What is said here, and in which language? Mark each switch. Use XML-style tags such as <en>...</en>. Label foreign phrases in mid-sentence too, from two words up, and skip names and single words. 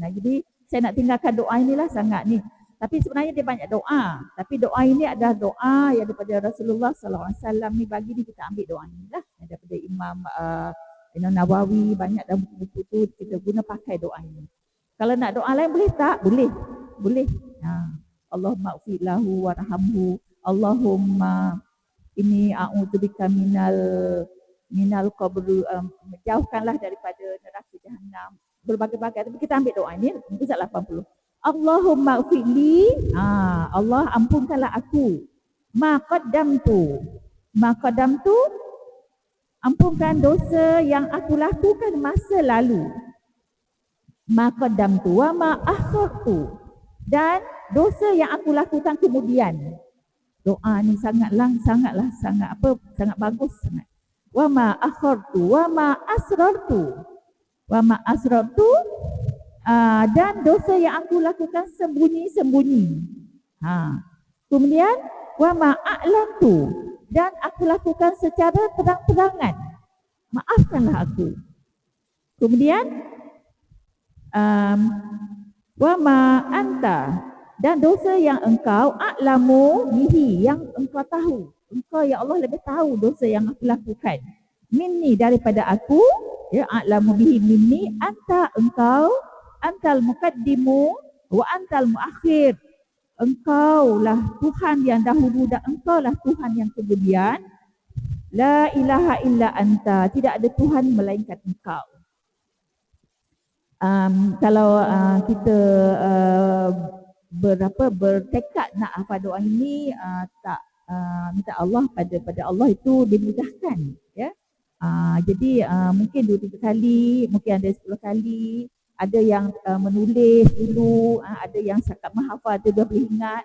<ms>Jadi saya nak tinggalkan doa inilah sangat ni. Tapi sebenarnya dia banyak doa. Tapi doa ini adalah doa yang daripada Rasulullah SAW ni, bagi ni kita ambil doa ni lah. Daripada Imam Nawawi, banyak dalam buku-buku tu kita guna pakai doa ini. Kalau nak doa lain boleh tak? Boleh.</ms> <ar>اللهم اغفر له وارحمه. اللهم إني أعوذ بك من القبر,</ar> <ms>jauhkanlah daripada neraka Jahannam. Berbagai-bagai. Tapi kita ambil doa ini pusat 80.</ms> <ar>اللهم اغفر لي,</ar> <ms>Allah ampunkanlah aku.</ms> <ar>ما قدمت,</ar> <ms>ampunkan dosa yang aku lakukan masa lalu.</ms> <ar>ما قدمت وما أخرت,</ar> <ms>dan dosa yang aku lakukan kemudian. Doa ni sangat bagus sangat.</ms> <ar>وما أخرت وما أسررت. وما أسررت,</ar> <ms>dan dosa yang aku lakukan sembunyi-sembunyi. Kemudian</ms> <ar>وما أعلنت,</ar> <ms>dan aku lakukan secara terang-terangan. Maafkanlah aku. Kemudian</ms> <ar>وما أنت,</ar> <ms>dan dosa yang engkau</ms> <ar>أعلم به,</ar> <ms>yang engkau tahu. Engkau ya Allah lebih tahu dosa yang aku lakukan. Minni, daripada aku,</ms> <ar>يا أعلم به مني أنت engkau, أنت المقدم وأنت المؤخر.</ar> <ms>Engkaulah Tuhan yang dahulu dan engkaulah Tuhan yang kemudian.</ms> <ar>لا إله إلا أنت,</ar> <ms>tidak ada Tuhan melainkan engkau. Kalau kita bertekad nak hafal doa ini, minta Allah pada Allah itu dimudahkan, ya. Jadi mungkin 2-3 kali, mungkin ada 10 kali, ada yang menulis dulu, ada yang setakat menghafal tu dah boleh ingat.</ms>